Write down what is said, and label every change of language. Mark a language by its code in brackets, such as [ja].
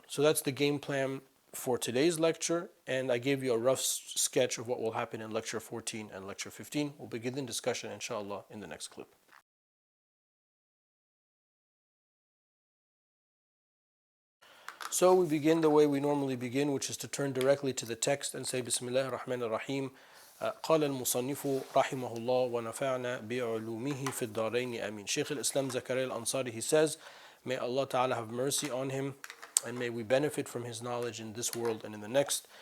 [en] So that's the game plan for today's lecture, and I gave you a rough sketch of what will happen in lecture 14 and lecture 15. We'll begin the discussion, inshallah, in the next clip. So we begin the way we normally begin, which is to turn directly to the text and say Bismillah ar-Rahman ar-Rahim. [ar] قال المصنف رحمه الله ونفعنا بعلومه في الدارين آمين. [en] Shaykh al-Islam Zakaria al-Ansari, he says, may Allah Ta'ala have mercy on him and may we benefit from his knowledge in this world and in the next.